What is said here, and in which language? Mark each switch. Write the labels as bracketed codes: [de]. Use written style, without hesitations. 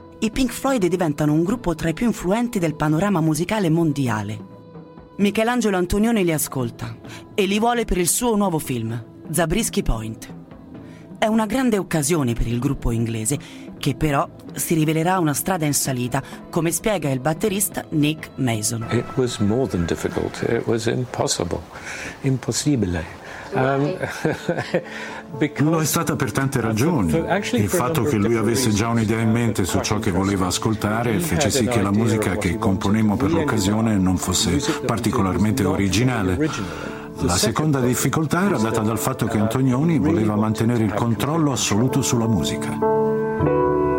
[it] I Pink Floyd diventano un gruppo tra i più influenti del panorama musicale mondiale. Michelangelo Antonioni li ascolta e li vuole per il suo nuovo film, Zabriskie Point. È una grande occasione per il gruppo inglese, che però si rivelerà una strada in salita, come spiega il batterista Nick Mason. [en] It was more than difficult, it was impossible. [it] Impossibile. Lo è stata per tante ragioni. Il fatto che lui avesse già un'idea in mente su ciò che voleva ascoltare fece sì che la musica che componemmo per l'occasione non fosse particolarmente originale. La seconda difficoltà era data dal fatto che Antonioni voleva mantenere il controllo assoluto sulla musica.